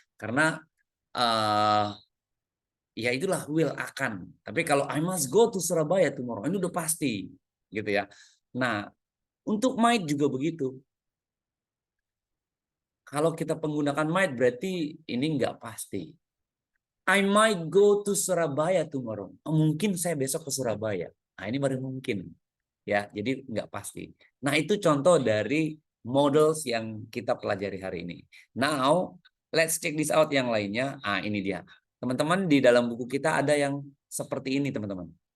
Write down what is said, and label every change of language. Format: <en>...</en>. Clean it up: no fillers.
<id>Karena ya itulah will akan. Tapi kalau</id> <en>I must go to Surabaya tomorrow,</en> <id>ini udah pasti gitu ya. Nah, untuk might juga begitu. Kalau kita menggunakan might berarti ini nggak pasti.</id> <en>I might go to Surabaya tomorrow.</en> <id>Mungkin saya besok ke Surabaya. Nah, ini baru mungkin. Ya, jadi nggak pasti. Nah, itu contoh dari models yang kita pelajari hari ini.</id> <en>Now, let's check this out</en> <id>yang lainnya. Ah, ini dia. Teman-teman, di dalam buku kita ada yang seperti ini, teman-teman.</id>